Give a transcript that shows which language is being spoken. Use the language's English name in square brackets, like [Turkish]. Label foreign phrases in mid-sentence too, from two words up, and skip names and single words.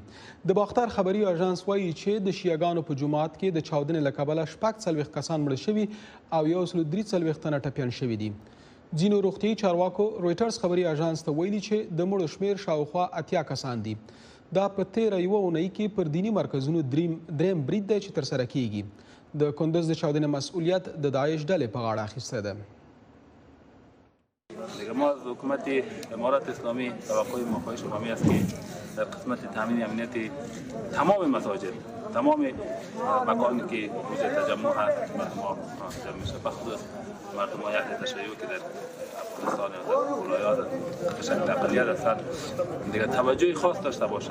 [Pashto] د باختر خبري اژانس وایي چې د شیعاګانو په جماعت کې د چاودنې له کبله 40 کسان مړه شوي او 143 تنه ټپیان شوي دي. ځینو روغتیايي چارواکو رویټرز خبري اژانس ته ویلي چې د مړو شمیر شاوخوا 80 کسان دي. دا په تیره یوه اونۍ کې پر دیني مرکزونو دریم برید دی چې ترسره کیږي. د کندوز د چاودنې مسئولیت د داعش ډلې په غاړه اخیسته ده. [Persian] ما از حکومت امارات اسلامی توقع ما خواهش مهمی است که در قسمت تامین امنیت تمام مساجد، تمام مکانی که موجب تجمع هست مردم ها جمع میشه، بخصوص مردم های اهل تشیع که در افغانستان و در ولایات به شکل اقلیت هستند دیگه توجه خاص داشته باشه.